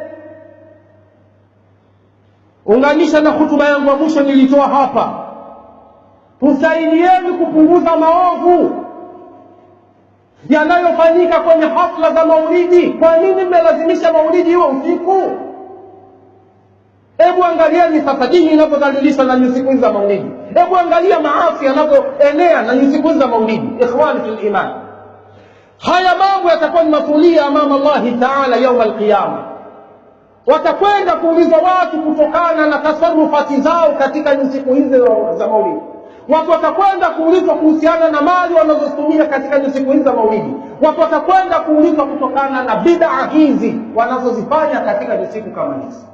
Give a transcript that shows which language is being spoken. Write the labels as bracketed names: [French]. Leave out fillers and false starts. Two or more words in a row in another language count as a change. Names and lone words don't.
[Swahili] Unganisha na hutuba yangu ya mwisho nilitoa hapa, tusaidieni kupunguza maovu yanayofanyika kwenye hafla za maulidi. Kwa nini mmelazimisha maulidi hiyo usiku? Hebu angalieni sasa dini inapodhalilishwa na siku za maulidi. Hebu angalia maasi yanapoenea na siku za maulidi. [Arabic] إخواني في الإيمان, [Swahili] haya mambo yatakuwa ni [Arabic] مسؤولية أمام الله تعالى يوم القيامة. [Swahili] Watakwenda kuulizwa watu kutokana na tasarufati zao katika siku hizi za maulidi. Watu watakwenda kuulizwa kuhusiana na mali wanazotumia katika siku hizi za maulidi. Watu watakwenda kuulizwa kutokana na bid'a hizi wanazozifanya katika siku kama hizi.